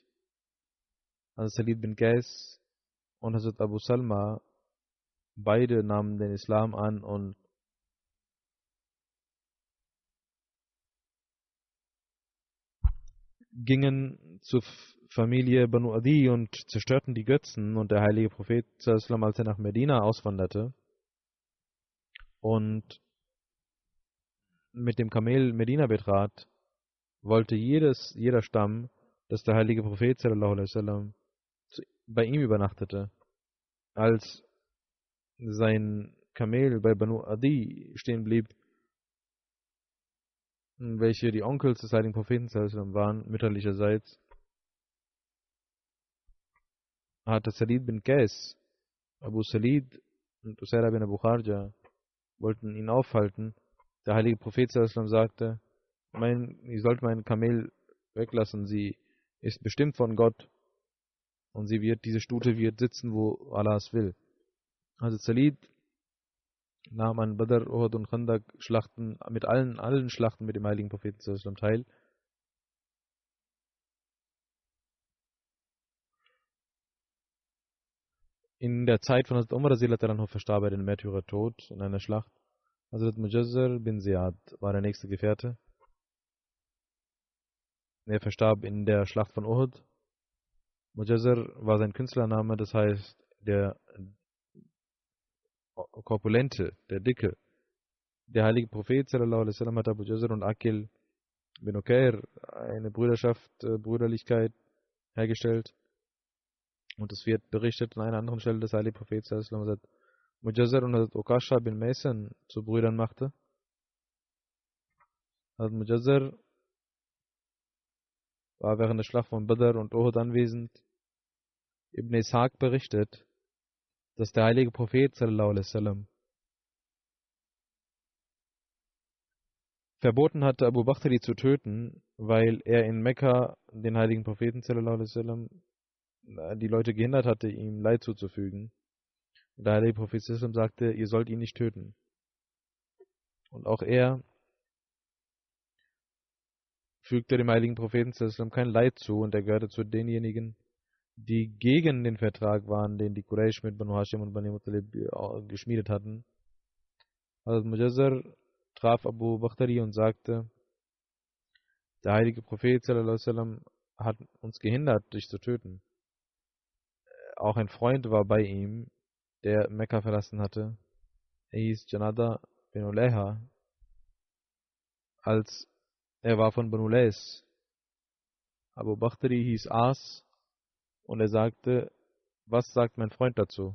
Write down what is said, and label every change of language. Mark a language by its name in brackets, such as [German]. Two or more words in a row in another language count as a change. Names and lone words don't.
[German] Also Salid bin Qais und Hazrat Abu Salma, beide nahmen den Islam an und gingen zur Familie Banu Adi und zerstörten die Götzen. Und der heilige Prophet, als er nach Medina auswanderte und mit dem Kamel Medina betrat, wollte jeder Stamm, dass der heilige Prophet [Arabic] صلى الله عليه وسلم [German] bei ihm übernachtete. Als sein Kamel bei Banu Adi stehen blieb, welche die Onkels des heiligen Propheten [Arabic] صلى الله عليه وسلم [German] waren, mütterlicherseits, hatte Salid bin Qais, Abu Salid und Usaira bin Abu Kharja wollten ihn aufhalten. Der heilige Prophet [Arabic] صلى الله عليه وسلم [German] sagte, ihr sollt mein Kamel weglassen, sie ist bestimmt von Gott und diese Stute wird sitzen, wo Allah es will. Also Salid nahm an Badr, Uhud und Khandak Schlachten, mit allen Schlachten mit dem heiligen Propheten [Arabic] صلى الله عليه وسلم [German] teil. In der Zeit von Hazrat Umar radhiyallahu verstarb er den Märtyrertod in einer Schlacht. Hazrat Mujazzar bin Ziyad war der nächste Gefährte. Er verstarb in der Schlacht von Uhud. Mujazzar war sein Künstlername, das heißt der Korpulente, der Dicke. Der heilige Prophet [Arabic] صلى الله عليه وسلم [German] hat Abu Mujazzar und Akil bin Ukair eine Brüderlichkeit hergestellt. Und es wird berichtet an einer anderen Stelle, dass der heilige Prophet [Arabic] صلى الله عليه وسلم [German] Mujazzar und Ukasha bin Mason zu Brüdern machte. Mujazzar war während der Schlacht von Badr und Uhud anwesend. Ibn Ishaq berichtet, dass der heilige Prophet [Arabic] صلى الله عليه وسلم [German] verboten hatte, Abu Bakr zu töten, weil er in Mekka den heiligen Propheten [Arabic] صلى الله عليه وسلم [German] die Leute gehindert hatte, ihm Leid zuzufügen. Und der heilige Prophet [Arabic] صلى الله عليه وسلم [German] sagte, ihr sollt ihn nicht töten. Und auch er fügte dem heiligen Propheten [Arabic] صلى الله عليه وسلم [German] kein Leid zu und er gehörte zu denjenigen, die gegen den Vertrag waren, den die Quraysh mit Banu Hashim und Bani Muttalib geschmiedet hatten. Also Mujazzar traf Abu Bakhtari und sagte, der heilige Prophet [Arabic] صلى الله عليه وسلم [German] hat uns gehindert, dich zu töten. Auch ein Freund war bei ihm, der Mekka verlassen hatte. Er hieß Janada bin Ulayha. Er war von Banu Lays. Abu Bakhtari hieß As und er sagte, was sagt mein Freund dazu?